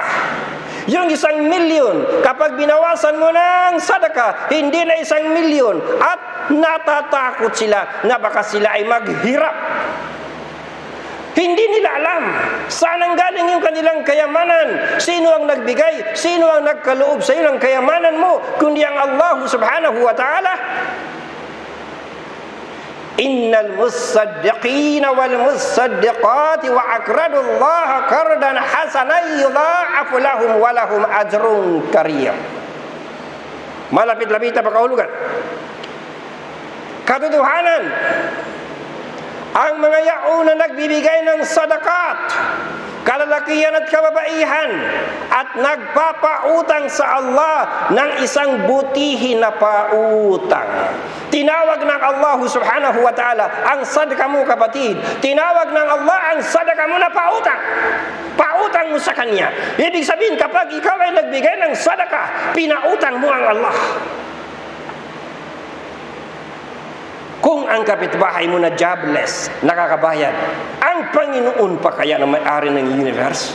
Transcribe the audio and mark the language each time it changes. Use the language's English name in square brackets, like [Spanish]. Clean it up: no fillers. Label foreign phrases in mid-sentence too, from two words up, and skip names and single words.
[Filipino] Yung 1 milyon, kapag binawasan mo ng sadaka, hindi na 1 milyon. At natatakot sila na baka sila ay maghirap. Hindi nila alam saan ang galing yung kanilang kayamanan. Sino ang nagbigay? Sino ang nagkaloob sa iyo ng kayamanan mo? Kundi ang [Arabic] الله سبحانه وتعالى. إن المصدقين والمصدقات وأقرضوا الله قرضا حسنا يضاعف لهم ولهم أجر كريم. [Filipino] Malapit-lapit na pakahulugan. Katotohanan, ang mga yaon na nagbibigay ng sadakat, kalalakihan at kababaihan, at nagpapautang sa Allah ng isang butihin na pautang. Tinawag ng [Arabic] الله سبحانه وتعالى [Filipino] ang sadaka mo, kapatid. Tinawag ng Allah ang sadaka mo na pautang. Pautang mo sa Kanya. Ibig sabihin, kapag ikaw ay nagbigay ng sadaka, pinautang mo ang Allah. Kung ang kapitbahay mo na jobless, nakakabayad, ang Panginoon pa kaya na may-ari ng universe?